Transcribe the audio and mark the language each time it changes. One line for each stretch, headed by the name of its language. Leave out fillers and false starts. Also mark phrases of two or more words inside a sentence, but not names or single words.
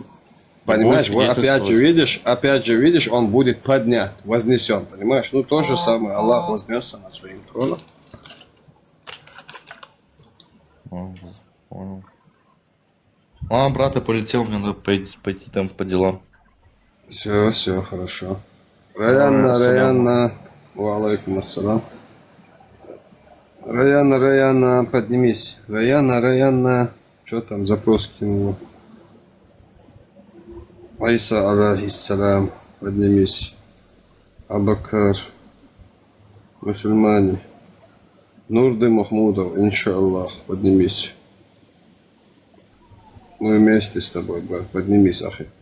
Russian: понимаешь, вот опять же видишь, он будет поднят, вознесен, понимаешь? Ну, то же самое, Аллах вознесся над своим троном. Понял. Ладно, брат, я полетел, мне надо пойти там по делам. Все, хорошо.
Arabic: Раяна, وعليكم السلام.
Russian: Раяна, поднимись. Раяна, что там, запрос кинул? Айса, алейхиссалам, поднимись. Абакар, мусульмане. Нурды Махмудов, иншаллах, поднимись. Мы вместе с тобой, брат, поднимись, ахи.